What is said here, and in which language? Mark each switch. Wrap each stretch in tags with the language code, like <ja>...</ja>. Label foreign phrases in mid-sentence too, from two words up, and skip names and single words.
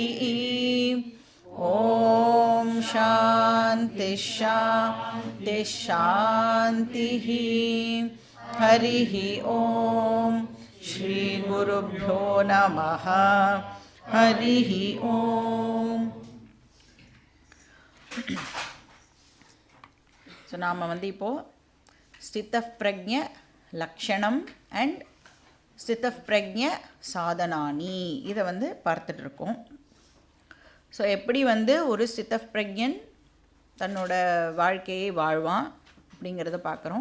<sa>ॐ शान्ति शान्ति शान्तिः। हरिः ॐ श्री गुरुभ्यो नमः। हरिः ॐ।</sa> <ta>ஸோ நாம் இப்போது</ta> <sa>स्थितप्रज्ञ लक्षणं</sa> <ta>அண்ட்</ta> <sa>स्थितप्रज्ञ साधनानि</sa> <ta>இதை பார்த்துட்ருக்கோம். ஸோ எப்படி ஒரு ஸ்திதப்பிரஜ்ஞன் தன்னோட வாழ்க்கையை வாழ்வான் அப்படிங்கிறத பார்க்குறோம்.</ta>